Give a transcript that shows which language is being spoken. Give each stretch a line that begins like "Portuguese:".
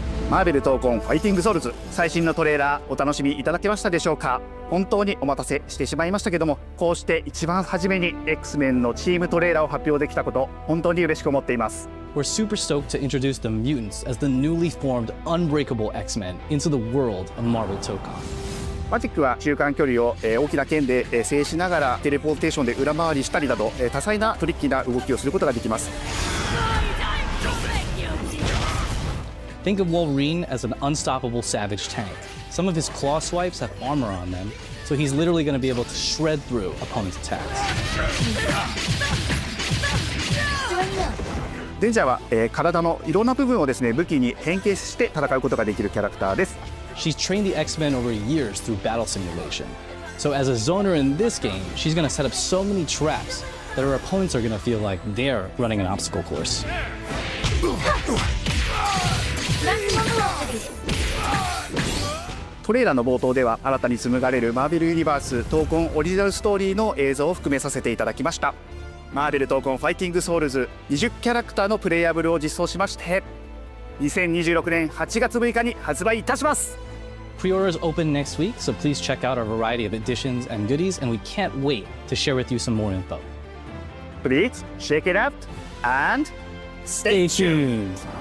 Japanese: マーベル闘魂ファイティングソウルズ最新のトレーラーお楽しみいただけましたでしょうか。本当にお待たせしてしまいましたけども、こうして一番初めに X-Men のチームトレーラーを発表できたこと本当に嬉しく思っています。
English: We're super stoked to introduce the mutants as the newly formed Unbreakable X-Men into the world of Marvel TOCON.
Japanese: マジックは中間距離を大きな剣で制しながらテレポーテーションで裏回りしたりなど多彩なトリッキーな動きをすることができます。
English: Think of Wolverine as an unstoppable savage tank. Some of his claw swipes have armor on them, so he's literally going to be able to shred through opponents' attacks.
Japanese: デンジャーは、体のいろんな部分をですね武器に変形して戦うことができるキャラクターです。
English: She's trained the X-Men over years through battle simulation. So as a zoner in this game, she's going to set up so many traps that her opponents are going to feel like they're running an obstacle course.
Japanese: トレーラーの冒頭では新たに紡がれるマーベルユニバース闘魂オリジナルストーリーの映像を含めさせていただきました。マーベル闘魂ファイティングソウルズ20キャラクターのプレイヤブルを実装しまして2026年8月6日に発売いたします。
English: Pre-orders open next week, so please check out our variety of editions and goodies, and we can't wait to share with you some more info. Please check it out and stay tuned.